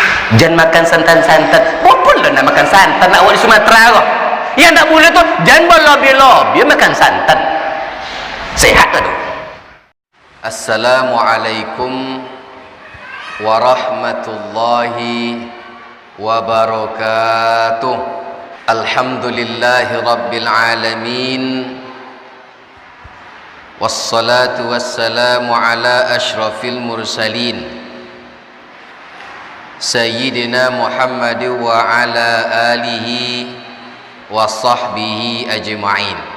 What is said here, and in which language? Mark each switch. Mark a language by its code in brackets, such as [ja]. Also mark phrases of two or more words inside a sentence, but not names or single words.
[ms] Jangan makan santan-santan. Walaupun lah nak makan santan nak awak di Sumatera kok. Yang tak boleh tu jangan berlobby-lobby makan santan. Sehat tu. [ar] السلام عليكم ورحمة الله وبركاته. الحمد لله رب العالمين. والصلاة والسلام على أشرف المرسلين سيدنا محمد وعلى آله وصحبه أجمعين.